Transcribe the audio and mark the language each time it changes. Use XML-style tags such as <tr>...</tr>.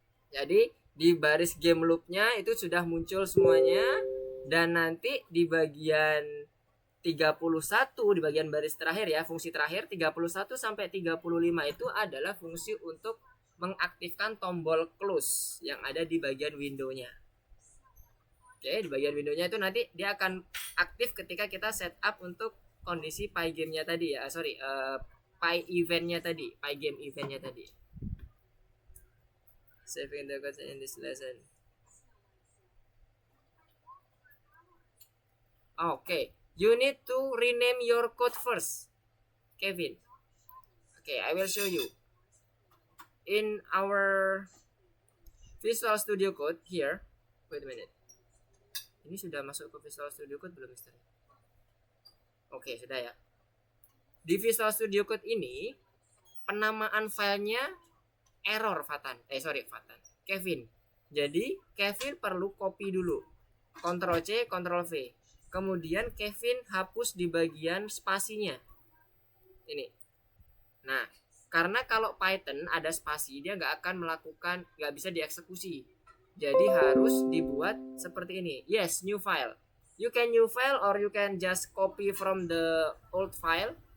<id>Jadi di baris game loopnya itu sudah muncul semuanya, dan nanti di bagian 31, di bagian baris terakhir ya, fungsi terakhir 31 sampai 35 itu adalah fungsi untuk mengaktifkan tombol close yang ada di bagian windownya. Oke, di bagian windownya itu nanti dia akan aktif ketika kita setup untuk kondisi Pygame-nya tadi ya. Py event-nya tadi, Pygame event-nya tadi.</id> <en>Saving the code in this lesson. Okay, you need to rename your code first, Kevin. Okay, I will show you. In our Visual Studio Code here, wait a minute.</en> <id>Ini sudah masuk ke Visual Studio Code belum, Mister? Oke, sudah ya. Di Visual Studio Code ini penamaan filenya error Fatan. Kevin. Jadi Kevin perlu copy dulu. Ctrl C, Ctrl V. Kemudian Kevin hapus di bagian spasinya. Ini. Nah, karena kalau Python ada spasi, dia nggak bisa dieksekusi. Jadi harus dibuat seperti ini.</id> <en>Yes, new file. You can new file or you can just copy from the old file.</en>